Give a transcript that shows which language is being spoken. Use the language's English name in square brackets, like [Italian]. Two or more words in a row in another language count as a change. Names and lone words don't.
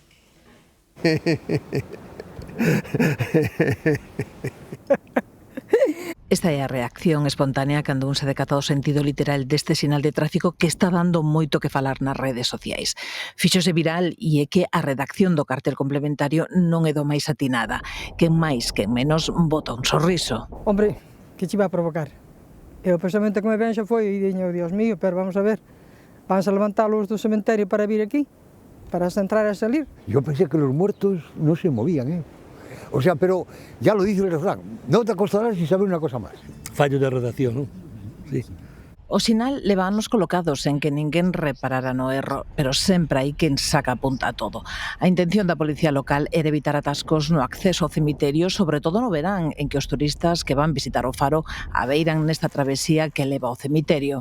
[Galician] Esta é a reacción espontánea cando un se decata o sentido literal deste sinal de tráfico que está dando moito que falar nas redes sociais. Fíxose viral e é que a redacción do cartel complementario non é do máis atinada. Quen máis, quen menos, bota un sorriso. Hombre, que che vai a provocar? E o pensamento que me ven xa foi, diño, [Spanish] Dios mío, pero vamos a ver, vamos a levantarlos [Galician] do cementerio para vir aquí, para entrar e salir. [Spanish] Yo pensé que los muertos no se movían, O sea, pero ya lo dice el refrán, no te acostarás sin saber una cosa más. Fallo de redacción, ¿no? Sí. [Galician] O sinal levános colocados en que ninguén reparara no erro, pero sempre hai quen saca a punta a todo. A intención da policía local era evitar atascos no acceso ao cemiterio, sobre todo no verán, en que os turistas que van visitar o faro abeiran nesta travesía que leva ao cemiterio.